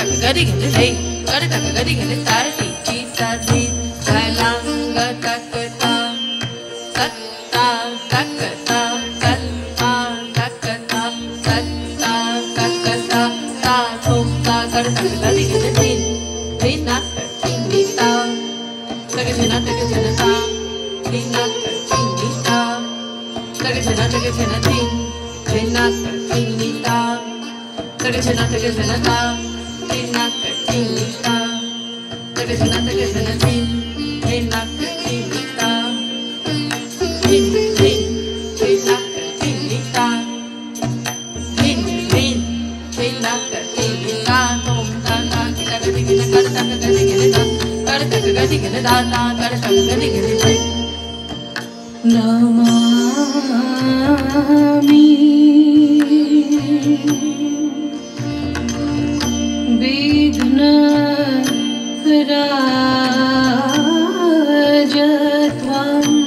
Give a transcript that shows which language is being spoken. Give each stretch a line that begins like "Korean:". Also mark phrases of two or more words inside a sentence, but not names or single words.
Sanskrit: gadi gadi day, gadi taka gadi gadi tar ti chi sa di, kalanga takata, katta takata, katta takata, katta takata, ta thum ta gadi taka gadi gadi din, dina kartini ta, taka jana ta, dina kartini ta, taka jana din, dina kartini ta. Tagajana ta, dina kartini ta. Tagajana din, dina kartini ta. Din, dina kartini ta. Din, dina kartini ta. Tom ta ta, kita gadi gadi kar ta gadi gadi ta, kar ta gadi gadi ta ta, kar ta gadi gadi ta. नमामि विघ्नराजत्वं